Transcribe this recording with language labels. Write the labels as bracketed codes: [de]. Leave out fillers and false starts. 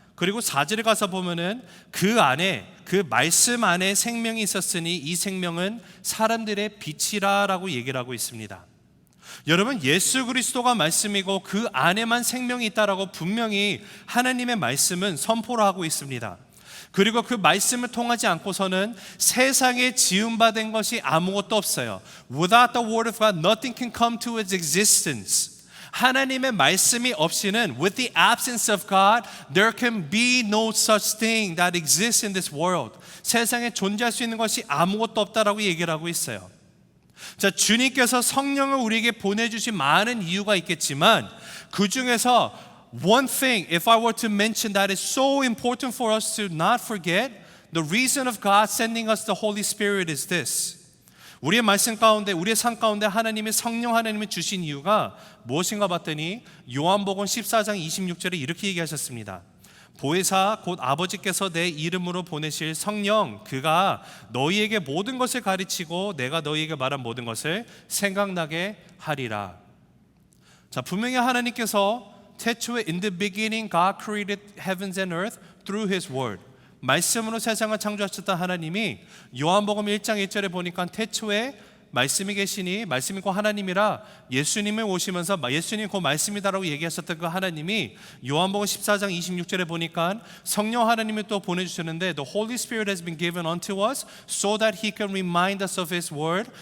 [ko] 그리고 4절에 가서 보면은 그 안에, 그 말씀 안에 생명이 있었으니 이 생명은 사람들의 빛이라라고 얘기를 하고 있습니다. 여러분, 예수 그리스도가 말씀이고 그 안에만 생명이 있다라고 분명히 하나님의 말씀은 선포를 하고 있습니다. 그리고 그 말씀을 통하지 않고서는 세상에 지음받은 것이 아무것도 없어요. [en] Without the word of God, nothing can come to its existence. [ko] 하나님의 말씀이 없이는 [en] with the absence of God, there can be no such thing that exists in this world. [ko] 세상에 존재할 수 있는 것이 아무것도 없다라고 얘기를 하고 있어요. 자, 주님께서 성령을 우리에게 보내주신 많은 이유가 있겠지만 그 중에서 [en] one thing, if I were to mention that is so important for us to not forget, the reason of God sending us the Holy Spirit is this. [ko] 우리의 말씀 가운데, 우리의 삶 가운데 하나님의 성령 하나님이 주신 이유가 무엇인가 봤더니 요한복음 14장 26절에 이렇게 얘기하셨습니다. 보혜사 곧 아버지께서 내 이름으로 보내실 성령, 그가 너희에게 모든 것을 가르치고 내가 너희에게 말한 모든 것을 생각나게 하리라. 자, 분명히 하나님께서 태초에 [en] in the beginning God created heavens and earth through His word. [ko] 말씀으로 세상을 창조하셨던 하나님이 요한복음 1장 1절에 보니까 태초에 말씀이 계시니 말씀이 곧 하나님이라 예수님이 오시면서 예수님 곧 말씀이다라고 얘기하셨던 그 하나님이 요한복음 14장 26절에 보니까 성령 하나님을 또 보내주셨는데 [en] The Holy Spirit has been given unto us so that He can remind us of His word.